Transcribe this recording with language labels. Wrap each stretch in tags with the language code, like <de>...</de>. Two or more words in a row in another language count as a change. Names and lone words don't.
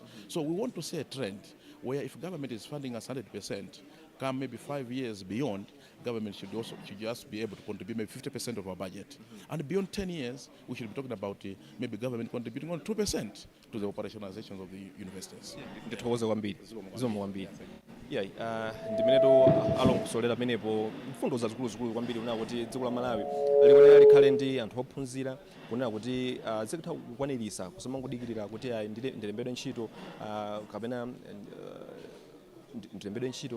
<en>So we want to see a trend where if government is funding us 100%, come maybe 5 years beyond, government should just be able to contribute maybe 50% of our budget. And beyond 10 years, we should be talking about maybe government contributing on 2% to the operationalization of the universities.</en> <ny>Ndithokoze kwambiri zomwe kwambiri iyayi ndimeneto alongosolera pamenepo mfundo zazikulu kwambiri kunena kuti dziko la Malawi likonera likhale ndi anthu ophunzira kunena kuti zikutha kukwanirisa kusamangodikirira kuti ndilembedwe ntchito kapena ndilembedwe ntchito</ny>